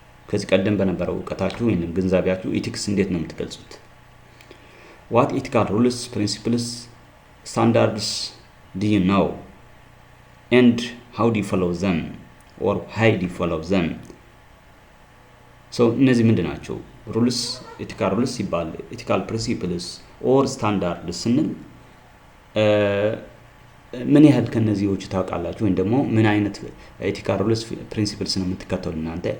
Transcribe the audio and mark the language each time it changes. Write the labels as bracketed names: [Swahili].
[Amharic] ከዚህ ቀደም በነበረው እውቀታችሁ ወይም ግንዛቤያችሁ ethics እንዴት ነው የምትገልጹት? [English] What ethical rules, principles, standards do you know, and how do you follow them, or how do you follow them? [Amharic] So እነዚህ ምንድን ናቸው? [English] rules, ethical rules ሲባል ethical principles or standards ስንል [Amharic] ምን ያህል ከነዚህዎች ታውቃላችሁ? ወይም ደግሞ ምን አይነት ethical rules, principles ነው የምትከተሉ እናንተ?